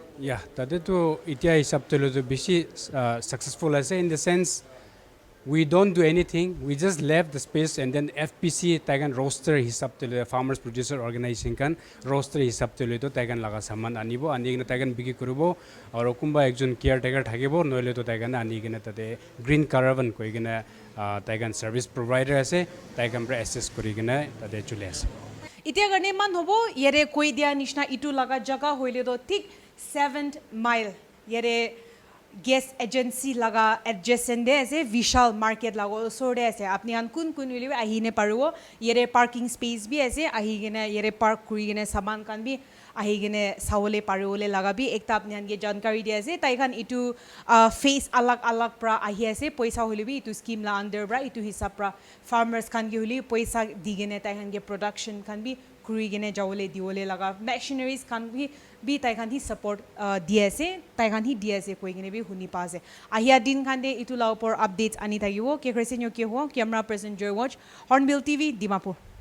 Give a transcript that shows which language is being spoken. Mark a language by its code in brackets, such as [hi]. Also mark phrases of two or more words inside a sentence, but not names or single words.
[nag] yeah tade to itia hisab to lo bishi successful ase [en] in the sense we don't do anything we just left the space and then [nag] FPC tagan roster hisab to [en] the farmers producer organization [nag] kan roster hisab to le to tagan laga saman anibo anigina tagan bigi koribo aur kumba ekjon caretaker thakibo noile to tagan anigina tate green caravan koigina tagan [en] service provider [nag] ase tagan pra access korigina tate chule ase itia garne man hobo yere koi dia nishna itu laga jaga hoile do thik 7th mile yere [en] gas agency [nag] laga adjacent de ase vishal market lago sorde ase apni an kun wili ahi ne paribo yere [en] parking space [nag] bi ase ahi gene yere park kuri gene saman kan bi ahigene sawole parole lagabi ekta apni hange jankari dia ase tai khan itu face alag alag pra ahi ase poisa holibi itu scheme la under bra itu hisab pra farmers khan ge holi poisa digene tai khan ge production khan bi kuri gene jawole diole laga machineries khan bi tai khan hi support diase tai khan hi diase koi gene bi huni pa ase ahia din khan de itu la upor updates ani thagibo ke krese nyo ke ho [en] camera person [nag] joy watch Hornbill TV Dimapur